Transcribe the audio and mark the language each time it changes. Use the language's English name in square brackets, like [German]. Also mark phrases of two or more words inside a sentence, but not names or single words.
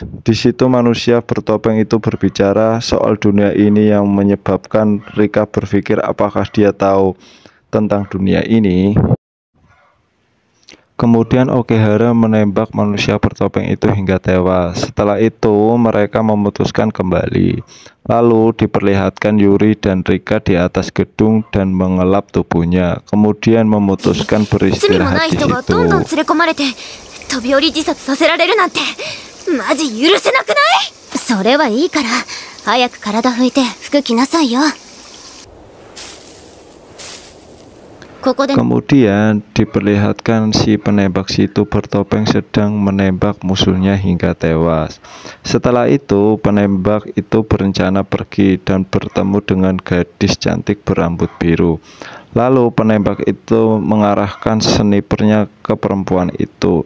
[Indonesian] Di situ manusia bertopeng itu berbicara soal dunia ini yang menyebabkan Rika berpikir apakah dia tahu tentang dunia ini. Kemudian Okehara menembak manusia bertopeng itu hingga tewas. Setelah itu mereka memutuskan kembali. Lalu diperlihatkan Yuri dan Rika di atas gedung dan mengelap tubuhnya. Kemudian memutuskan [Japanese] 罪もな [Indonesian] beristirahat [Japanese] い [Indonesian] di [Japanese] 人がどんどん [Indonesian] situ. [Japanese] 連れ込まれて飛び降り自殺させられるなんてマジ許せなくない？それはいいから、早く体拭いて服着なさいよ。ここで [Indonesian] Kemudian diperlihatkan si penembak situ bertopeng sedang menembak musuhnya hingga tewas. Setelah itu penembak itu berencana pergi dan bertemu dengan gadis cantik berambut biru. Lalu penembak itu mengarahkan snipernya ke perempuan itu.